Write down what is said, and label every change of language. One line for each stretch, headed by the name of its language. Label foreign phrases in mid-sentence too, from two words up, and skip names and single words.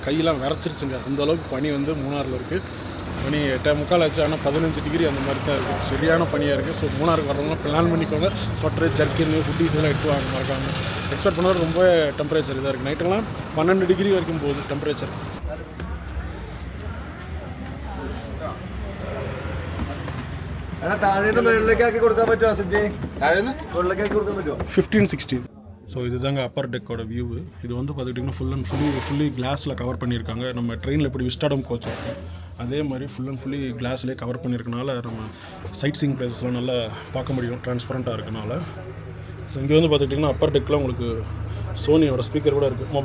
Tamil: கையெல்லாம் விரைச்சிருச்சுங்க, அந்தளவுக்கு பனி வந்து மூணாரில் இருக்குது. மணி 8:45 ஆச்சு. ஆனால் 15 டிகிரி அந்த மாதிரி தான் இருக்குது. சரியான பனியாக இருக்குது. ஸோ மூணாருக்கு வரவங்களாம் பிளான் பண்ணிக்கோங்க. ஸ்வெட்டரு, ஜர்க்கின்னு, ஹுட்டீஸ் எல்லாம் எடுத்து வாங்க மறக்காமல். எக்ஸ்பெக்ட் பண்ணது ரொம்ப டெம்பரேச்சர் இதாக இருக்குது. நைட்டெல்லாம் 12 டிகிரி வரைக்கும் போகுது டெம்பரேச்சர்.
Malayalam: താഴേന്ന് മുകളിലേക്കാക്കി കൊടുക്കാൻ പറ്റുമോ സിദ്ധി? താഴേന്ന് മുകളിലേക്കാക്കി കൊടുക്കാൻ പറ്റുമോ? 15-16.
Tamil: ஸோ இதுதாங்க அப்பர் டெக்கோட வியூ. இது வந்து பார்த்துக்கிட்டிங்கன்னா ஃபுல்லி கிளாஸில் கவர் பண்ணியிருக்காங்க. நம்ம ட்ரெயினில் எப்படி விஸ்டாடம் கோச் இருக்கும் அதே மாதிரி ஃபுல்லி கிளாஸ்லேயே கவர் பண்ணியிருக்கனால நம்ம
English: sight seeing
Tamil: பிளேசஸ்லாம் நல்லா பார்க்க முடியும், டிரான்ஸ்பரண்ட்டாக இருக்கனால. ஸோ இங்கே வந்து பார்த்துக்கிட்டிங்கன்னா அப்பர் டெக்கில் உங்களுக்கு சோனியோட ஸ்பீக்கர் கூட இருக்குது.